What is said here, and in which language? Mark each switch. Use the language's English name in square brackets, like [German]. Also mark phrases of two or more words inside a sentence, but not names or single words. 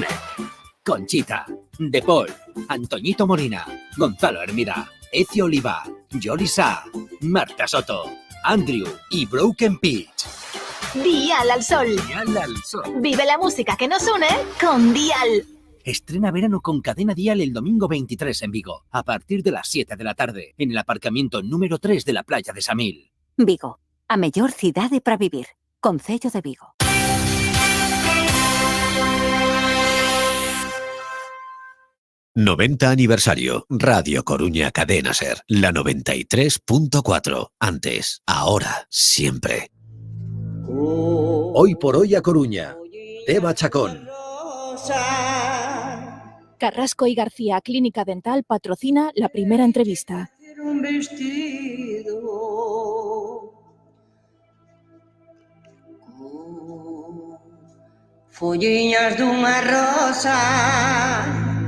[Spanish] Conchita, De Paul, Antoñito Molina, Gonzalo Hermida, Ezio Oliva, Yoli Sá, Marta Soto, Andrew y Broken Pitch. Dial al Sol. Dial al Sol. Vive la música que nos une con Dial. Estrena verano con Cadena Dial el domingo 23 en Vigo, a partir de las 7 de la tarde, en el aparcamiento número 3 de la Playa de Samil. [Galician] Vigo, a mellor cidade para vivir. Concello de Vigo. [Spanish] ¡90 aniversario! Radio Coruña Cadena Ser, la 93.4. Antes, ahora, siempre. Hoy por hoy a Coruña. Eva Chacón. Carrasco y García Clínica Dental patrocina la primera entrevista. [Galician] Un vestido folliñas dunha rosa.